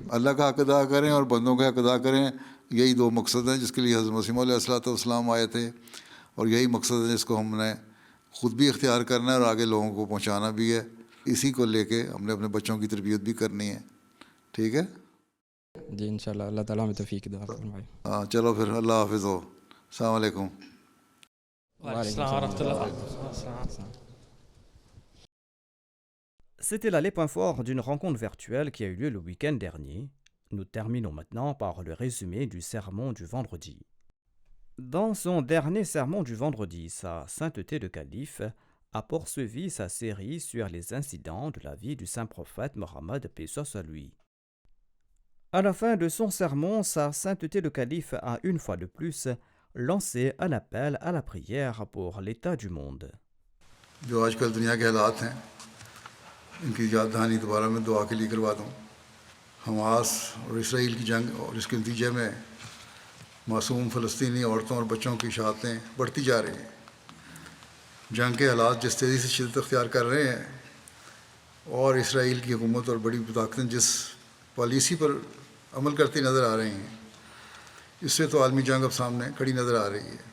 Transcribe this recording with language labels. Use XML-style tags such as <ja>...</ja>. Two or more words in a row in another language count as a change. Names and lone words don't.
<ur>اللہ کا حق ادا کریں اور بندوں کا حق ادا کریں, یہی 2 مقصد ہیں جس کے لیے حضرت مسیح</ur> <ar>علیہ السلام</ar> <ur>آئے تھے, اور یہی مقصد ہے جس کو ہم نے خود بھی اختیار کرنا ہے اور آگے لوگوں کو پہنچانا بھی ہے. اسی کو لے کے ہم نے اپنے بچوں کی تربیت بھی کرنی ہے. ٹھیک ہے. جی انشاءاللہ اللہ تعالیٰ ہمیں توفیق دعا فرمائے. ہاں چلو پھر اللہ حافظ ہو.</ur> <ar>السلام علیکم.</ar> <fr>C'était là les points forts d'une rencontre virtuelle qui a eu lieu le week-end dernier. Nous terminons maintenant par le résumé du sermon du vendredi. Dans son dernier sermon du vendredi, Sa Sainteté le Calife a poursuivi sa série sur les incidents de la vie du saint prophète Mohammed, paix soit lui. À la fin de son sermon, Sa Sainteté le Calife a une fois de plus lancé un appel à la prière pour l'état du monde.</fr> <ur>جو آج کل دنیا کے حالات ہیں ان کی یاد دہانی دوبارہ میں دعا کے لیے کروا دوں. حماس اور اسرائیل کی جنگ اور اس کے نتیجے میں معصوم فلسطینی عورتوں اور بچوں کی شہادتیں بڑھتی جا رہی ہیں. جنگ کے حالات جس تیزی سے شدت اختیار کر رہے ہیں اور اسرائیل کی حکومت اور بڑی طاقتیں جس پالیسی پر عمل کرتی نظر آ رہی ہیں، اس سے تو عالمی جنگ اب سامنے کھڑی نظر آ رہی ہے.</ur>